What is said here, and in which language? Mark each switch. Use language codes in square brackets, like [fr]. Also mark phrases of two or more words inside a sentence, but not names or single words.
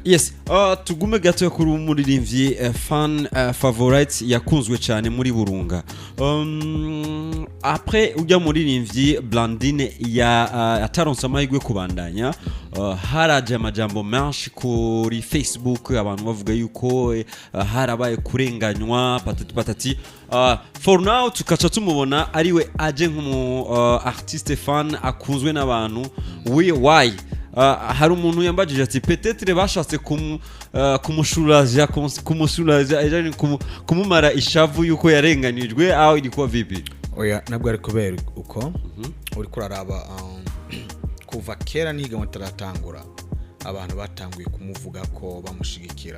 [rn] Yes, tugume gato kuri umuririmbyi [en] fan favorite [rn] yakunzwe cyane muri burunga. Après ujya muririmbyi Blandine ataronse amahirwe kubandanya, haraje amajambo menshi kuri Facebook abantu bavuga yuko harabaye kurenganywa patati. [en] For now [rn] tukaca tumubona ariwe aje nk'umu artiste fan akunzwe n'abantu. [en] Why? [rn] Hari umuntu yambajije ati peut-être bashatse kumushuraja kumumara ishavu yuko yarenganijwe, aho [sw] ilikuwa vipi? [rn] Oya, nabwo ari kubera uko uri kuraraba kuva kera niga mutaratangura abantu batanguye kumuvuga ko bamushigikira.